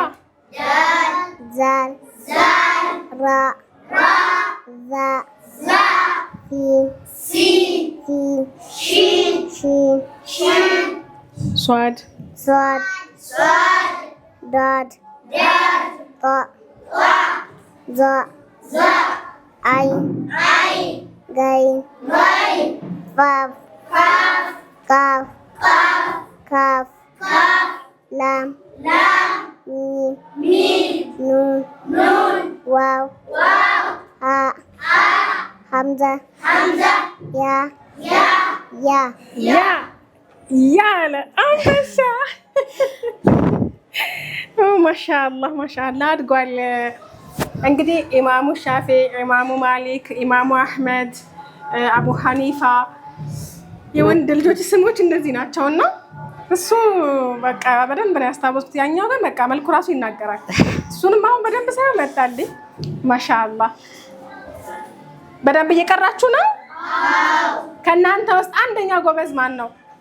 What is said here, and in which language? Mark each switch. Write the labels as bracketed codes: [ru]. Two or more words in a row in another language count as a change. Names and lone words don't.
[ar] ذال راء زاي سين ሷድ ضاد طاء ظاء عين غين واو. كاف كاف. لام ميم. نون واو هاء. همزة ياء. [am] ያለ አንበሳ ማሻአላህ አድጓል። እንግዲህ ኢማሙ ሻፊ፣ ኢማሙ ማሊክ፣ ኢማሙ አህመድ፣ አቡ ሐኒፋ የወንድ ልጆች ስሞች እንደዚህ ናቸውና እሱ በቃ በደንብ ነው ያስታወስኩት። ያኛው ግን በቃ መልኩ ራሱ ይናገራል። እሱንም አሁን በደንብ ሳይሆን መጣልኝ። ማሻአላህ በደንብ እየቀራችሁ ነው። ከእናንተ ውስጥ አንደኛ ጎበዝ ማን ነው?